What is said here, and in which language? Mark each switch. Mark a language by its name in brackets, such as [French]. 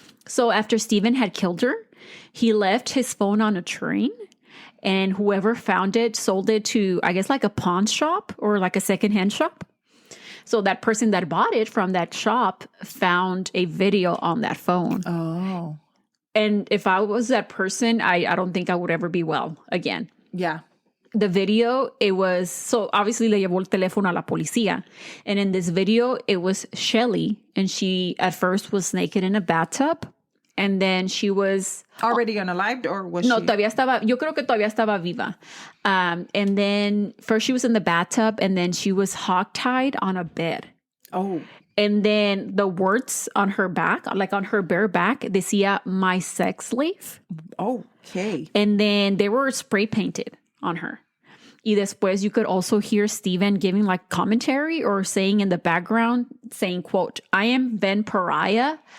[English] So after Stephen had killed her, he left his phone on a train, and whoever found it sold it to, I guess, like a pawn shop or like a secondhand shop. So that person that bought it from that shop found a video on that phone. Oh. And if I was that person, I don't think I would ever be well again. Yeah. The video, it was, so obviously [Spanish] le llevó el teléfono a la policía. [English] And in this video, it was Shelley. And she at first was naked in a bathtub. And then she was... Already unalived or was no, she... [Spanish] yo creo que todavía estaba viva. [English] And then first she was in the bathtub and then she was hogtied on a bed. Oh. And then the words on her back, like on her bare back, [Spanish] decía, [English] my sex slave. Okay. And then they were spray painted on her. [Spanish] Y después [English] you could also hear Stephen giving like commentary or saying in the background, saying, quote, I am Ben Pariah.